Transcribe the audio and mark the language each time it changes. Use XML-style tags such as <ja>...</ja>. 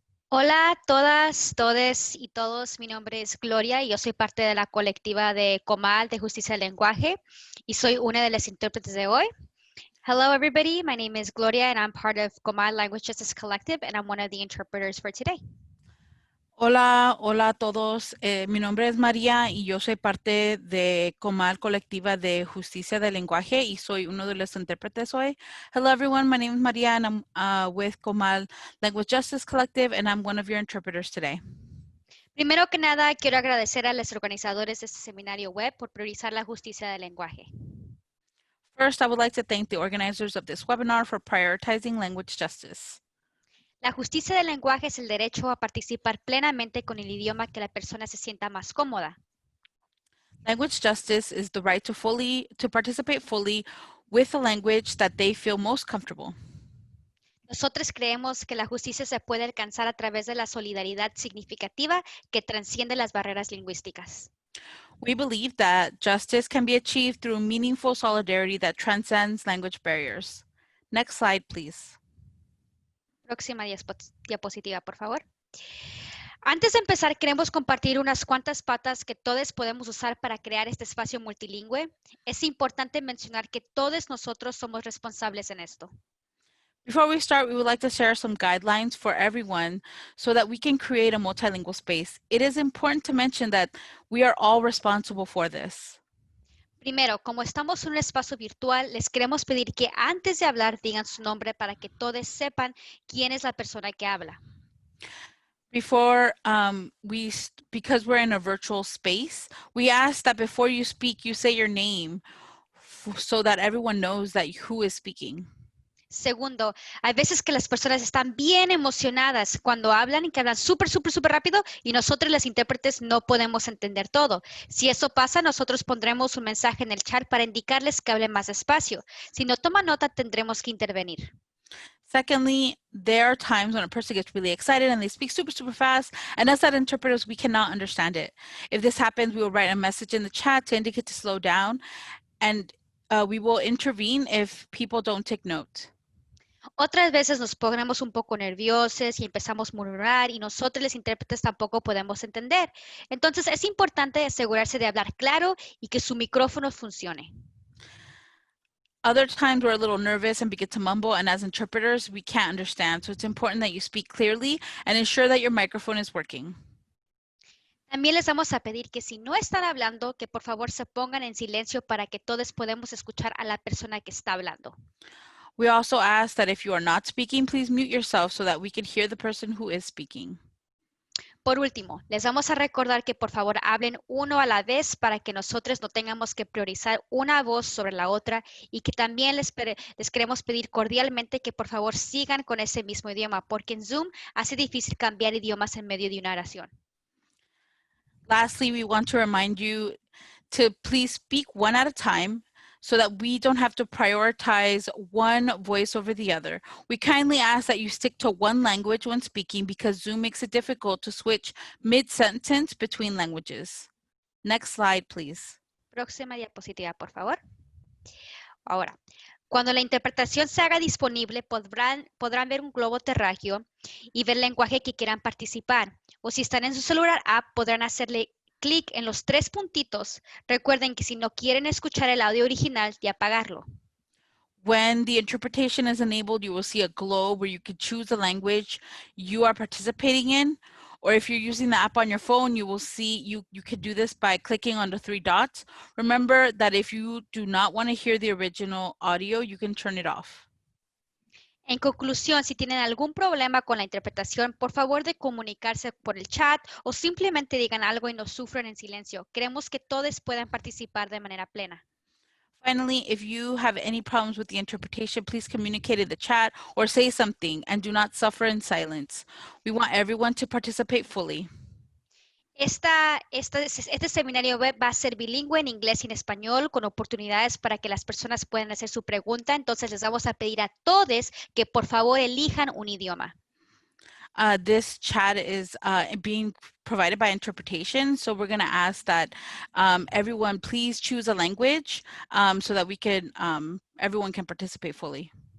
<es>Hola a todas, todes y todos. Mi nombre es Gloria y yo soy parte de la colectiva de Comal de Justicia del Lenguaje y soy una de las intérpretes de hoy.</es> <en>Hello everybody, my name is Gloria and I'm part of Comal Language Justice Collective and I'm one of the interpreters for today.</en> <es>Hola, hola a todos. Mi nombre es María y yo soy parte de Comal Colectiva de Justicia del Lenguaje y soy uno de los intérpretes hoy.</es> <en>Hello everyone, my name is María and I'm with Comal Language Justice Collective and I'm one of your interpreters today.</en> <es>Primero que nada, quiero agradecer a los organizadores de este seminario web por priorizar la justicia del lenguaje.</es> <en>First, I would like to thank the organizers of this webinar for prioritizing language justice.</en> <es>La justicia del lenguaje es el derecho a participar plenamente con el idioma que la persona se sienta más cómoda.</es> <en>Language justice is the right to participate fully with a language that they feel most comfortable.</en> <es>Nosotros creemos que la justicia se puede alcanzar a través de la solidaridad significativa que transciende las barreras lingüísticas.</es> <en>We believe that justice can be achieved through meaningful solidarity that transcends language barriers. Next slide, please.</en> <es>Próxima diapositiva, por favor. Antes de empezar, queremos compartir unas cuantas patas que todos podemos usar para crear este espacio multilingüe. Es importante mencionar que todos nosotros somos responsables en esto.</es> <en>Before we start, we would like to share some guidelines for everyone so that we can create a multilingual space. It is important to mention that we are all responsible for this.</en> <es>Primero, como estamos en un espacio virtual, les queremos pedir que antes de hablar digan su nombre para que todos sepan quién es la persona que habla.</es> <en>Before because we're in a virtual space, we ask that before you speak, you say your name so that everyone knows that who is speaking.</en> <es>Segundo, hay veces que las personas están bien emocionadas cuando hablan y que hablan súper, súper, súper rápido y nosotros los intérpretes no podemos entender todo. Si eso pasa, nosotros pondremos un mensaje en el chat para indicarles que hablen más despacio. Si no toman nota, tendremos que intervenir.</es> <en>Secondly, there are times when a person gets really excited and they speak super, super fast, and us as interpreters, we cannot understand it. If this happens, we will write a message in the chat to indicate to slow down, and we will intervene if people don't take note.</en> <es>Otras veces nos ponemos un poco nerviosos y empezamos a murmurar y nosotros los intérpretes tampoco podemos entender. Entonces es importante asegurarse de hablar claro y que su micrófono funcione.</es> <en>Other times we're a little nervous and begin to mumble, and as interpreters, we can't understand. So it's important that you speak clearly and ensure that your microphone is working.</en> <es>También les vamos a pedir que si no están hablando, que por favor se pongan en silencio para que todos podamos escuchar a la persona que está hablando.</es> <en>We also ask that if you are not speaking, please mute yourself so that we can hear the person who is speaking.</en> <es>Por último, les vamos a recordar que por favor hablen uno a la vez para que nosotros no tengamos que priorizar una voz sobre la otra y que también les queremos pedir cordialmente que por favor sigan con ese mismo idioma porque en Zoom hace difícil cambiar idiomas en medio de una oración.</es> <en>Lastly, we want to remind you to please speak one at a time so that we don't have to prioritize one voice over the other. We kindly ask that you stick to one language when speaking because Zoom makes it difficult to switch mid-sentence between languages. Next slide, please.</en> <es>Próxima diapositiva, por favor. Ahora, cuando la interpretación se haga disponible, podrán ver un globo terráqueo y ver el lenguaje que quieran participar. O si están en su celular app, podrán hacerle clic en los 3 puntitos. Recuerden que si no quieren escuchar el audio original, de apagarlo.</es> <en>When the interpretation is enabled, you will see a globe where you can choose the language you are participating in. Or if you're using the app on your phone, you will see you can do this by clicking on the 3 dots. Remember that if you do not want to hear the original audio, you can turn it off.</en> <es>En conclusión, si tienen algún problema con la interpretación, por favor de comunicarse por el chat o simplemente digan algo y no sufran en silencio. Queremos que todos puedan participar de manera plena.</es> <en>Finally, if you have any problems with the interpretation, please communicate in the chat or say something and do not suffer in silence. We want everyone to participate fully.</en> <es>Este seminario web va a ser bilingüe en inglés y en español con oportunidades para que las personas puedan hacer su pregunta. Entonces les vamos a pedir a todos que por favor elijan un idioma.</es> <en>This chat is being provided by interpretation. So we're going to ask that everyone please choose a language so that we can, everyone can participate fully.</en>